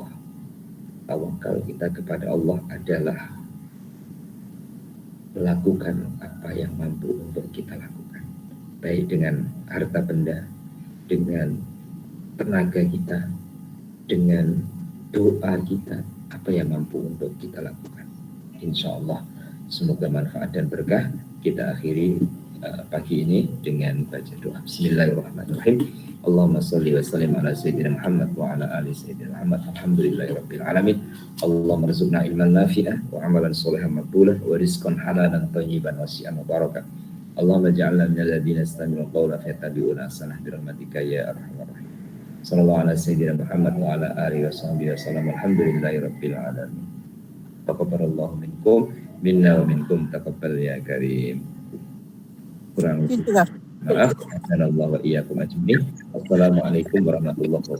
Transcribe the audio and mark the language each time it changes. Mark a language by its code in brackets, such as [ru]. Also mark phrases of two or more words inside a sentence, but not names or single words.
[id] Tawakal kita kepada Allah adalah melakukan apa yang mampu untuk kita lakukan, baik dengan harta benda, dengan tenaga kita, dengan doa kita, apa yang mampu untuk kita lakukan. [ar] إن شاء الله [id] semoga manfaat dan berkah. Kita akhiri pagi ini dengan baca doa. [ar] بسم الله الرحمن الرحيم. اللهم صل وسلم على سيدنا محمد وعلى آل سيدنا محمد. الحمد لله رب العالمين. اللهم ارزقنا علما نافعة وعملا صالحا مقبولة ورزقا حلالا طيبا واسعا مباركة. اللهم اجعلنا من الذين يستمعون القول فيتبعون أحسنه برحمتك يا أرحم الرحيم. صلى الله على سيدنا محمد وعلى آله وصحبه وسلم. الحمد لله رب العالمين. تقبل الله منكم منا ومنكم تقبل يا كريم. [id] Kurang lebih maaf. [ar] السلام عليكم ورحمة الله وبركاته.